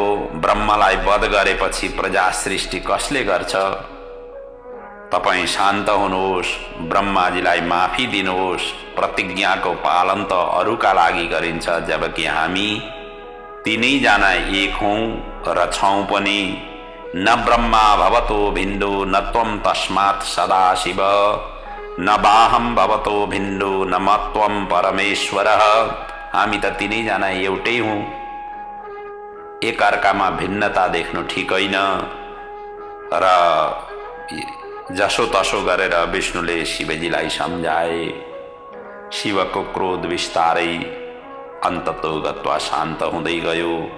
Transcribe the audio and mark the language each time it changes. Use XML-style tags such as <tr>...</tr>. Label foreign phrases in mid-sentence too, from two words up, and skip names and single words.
<ne>ब्रह्मलाई वध गरेपछि प्रजा सृष्टि कसले गर्छ? तपाई शान्त हुनुहोस्, ब्रह्माजीलाई माफी दिनुहोस्। प्रतिज्ञाको पालन त अरूका लागि गरिन्छ, जबकि हामी तिनैजना एक हौं र छौं पनि।</ne> <sa>न ब्रह्मा भवतो भिन्डो न त्वं तस्मात् सदाशिव, न बाहम भवतो भिन्डो न मत्वं परमेश्वर।</sa> <ne>हामी त तिनैजना एउटै हौं। एकअर्कामा भिन्नता देख्नु ठिक होइन। र जसो तसो गरेर विष्णुले शिवजीलाई सम्झाए। शिवको क्रोध विस्तारै अन्ततोगत्वा शान्त हुँदै गयो।</ne>